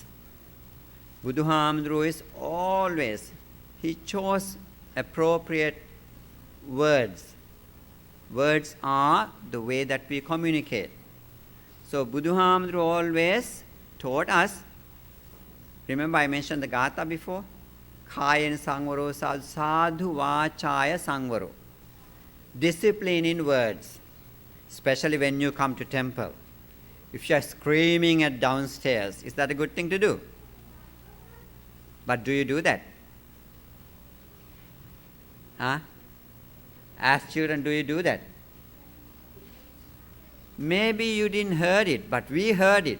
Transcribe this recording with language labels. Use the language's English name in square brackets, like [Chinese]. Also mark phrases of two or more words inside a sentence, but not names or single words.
[English] Buduhamduru is always, he chose appropriate words. Words are the way that we communicate. So Buddha always taught us, remember I mentioned the Gatha before? [Pali] Kayen sangvaro sadhu sadhu vachaya sangvaro. [English] Discipline in words, especially when you come to temple. If you are screaming at downstairs, is that a good thing to do? But do you do that? Huh? As children, do you do that? Maybe you didn't hear it, but we heard it.